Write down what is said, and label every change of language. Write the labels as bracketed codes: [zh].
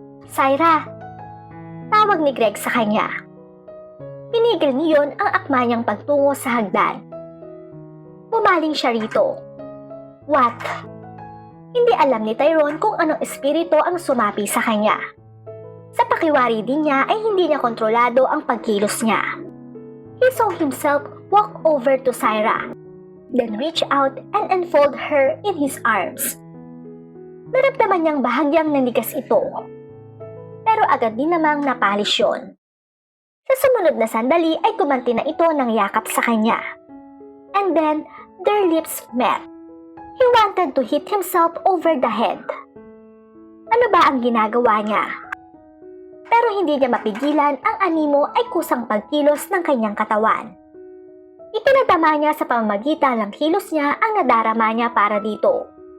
[tl] Syra, tawag ni Greg sa kanya. Pinigil niyon ang akma niyang pagtungo sa hagdan. Pumaling siya rito. [en] What? [tl] Hindi alam ni Tyrone kung anong espiritu ang sumapi sa kanya. Sa pakiwari din niya ay hindi niya kontrolado ang pagkilos niya. [en] He saw himself walk over to Syra, then reach out and enfold her in his arms. [tl] Naramdaman niyang bahagyang nanigas ito, pero agad din namang napalis yun. Sa sumunod na sandali ay gumanti na ito ng yakap sa kanya. [en] And then, their lips met. He wanted to hit himself over the head. [tl] Ano ba ang ginagawa niya? Pero hindi niya mapigilan ang animo ay kusang pagkilos ng kanyang katawan. Itinatama niya sa pamamagitan ng kilos niya ang nadarama niya para dito.